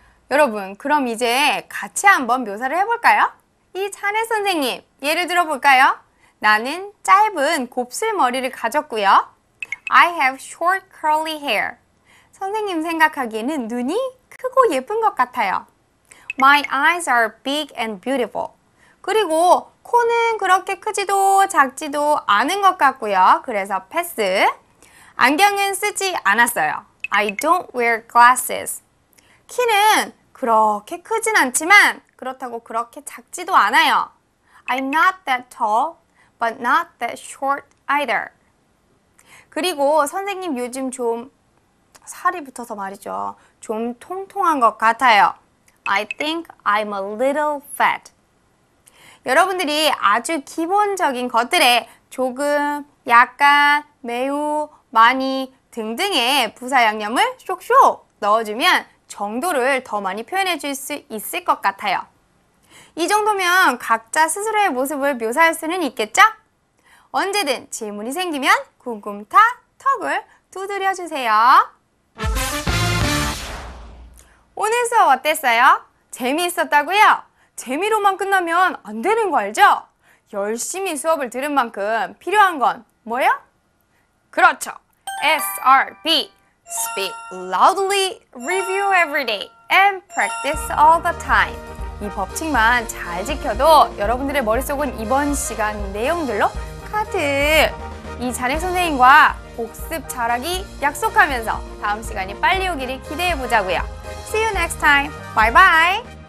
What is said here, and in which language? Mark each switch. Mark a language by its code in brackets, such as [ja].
[ko] 여러분, 그럼 이제 같이 한번 묘사를 해볼까요? 이 자네 선생님, 예를 들어볼까요? 나는 짧은 곱슬머리를 가졌고요. [en] I have short curly hair. [ko] 선생님 생각하기에는 눈이 크고 예쁜 것 같아요. [en] My eyes are big and beautiful. [ko] 그리고 코는 그렇게 크지도 작지도 않은 것 같고요. 그래서 패스. 안경은 쓰지 않았어요. [en] I don't wear glasses. [ko] 키는 그렇게 크진 않지만 그렇다고 그렇게 작지도 않아요. [en] I'm not that tall, but not that short either. [ko] 그리고 선생님 요즘 좀 살이 붙어서 말이죠. 좀 통통한 것 같아요. [en] I think I'm a little fat. [ko] 여러분들이 아주 기본적인 것들에 조금, 약간, 매우, 많이 등등의 부사 양념을 쇽쇽 넣어주면 정도를 더 많이 표현해 줄 수 있을 것 같아요. 이 정도면 각자 스스로의 모습을 묘사할 수는 있겠죠? 언제든 질문이 생기면 궁금타 턱을 두드려 주세요. 오늘 수업 어땠어요? 재미있었다고요? 재미로만 끝나면 안 되는 거 알죠? 열심히 수업을 들은 만큼 필요한 건 뭐예요? 그렇죠. SRB. [en] Speak loudly, review every day, and practice all the time. [ko] 이 법칙만 잘 지켜도 여러분들의 머릿속은 이번 시간 내용들로 가득. 이 자네 선생님과 복습 잘하기 약속하면서 다음 시간이 빨리 오기를 기대해보자고요. [en] See you next time. Bye bye.